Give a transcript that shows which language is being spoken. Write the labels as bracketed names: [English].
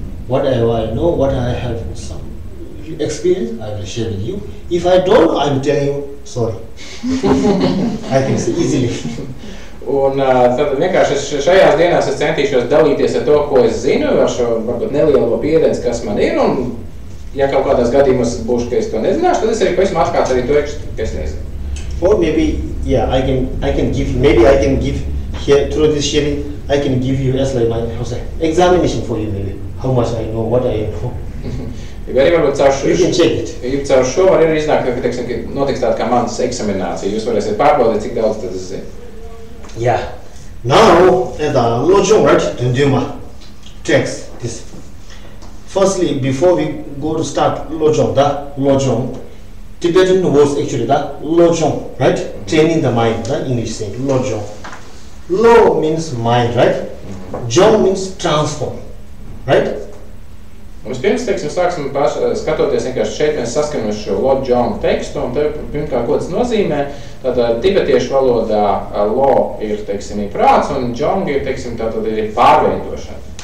[English] whatever I know, what I have some experience, I will share with you. If I don't, I will tell you sorry. I can say easily. [Latvian] Un tad vienkārši šajās dienās es centīšos dalīties ar to, ko es zinu, ar šo varbūt nelielo pieredzi, kas man ir, un ja kaut kādās gadījumos būšu, ka es to nezināšu, tad es arī pavisam atklāts arī to, ka es nezinu. [English] Or maybe, yeah, I can give here through this sharing, I can give you as like my examination for you maybe, how much I know, what I know. [Latvian] Arī varbūt caur [English] You can check it. [Latvian] Caur šo var arī iznākt, ka teiksim, notiks tāda kā manas eksaminācija. Jūs varēsiet pārbaudīt, cik daudz tad es zinu. [English] Yeah. Now, the lojong, right? Dunduma text this. Firstly, before we go to start lojong, Tibetan words actually the lojong, right? Training the mind, the English saying lojong. Lo means mind, right? Jong means transform, right? [Latvian] Vispirms, teiksim, sāksim skatoties vienkārši šeit, mēs saskanamies šo lojong tekstu, un te pirmkārt, ko tas nozīmē, tad tibetiešu valodā lo ir, teiksim, prāts, un jong ir, teiksim, tātad ir pārveidošana.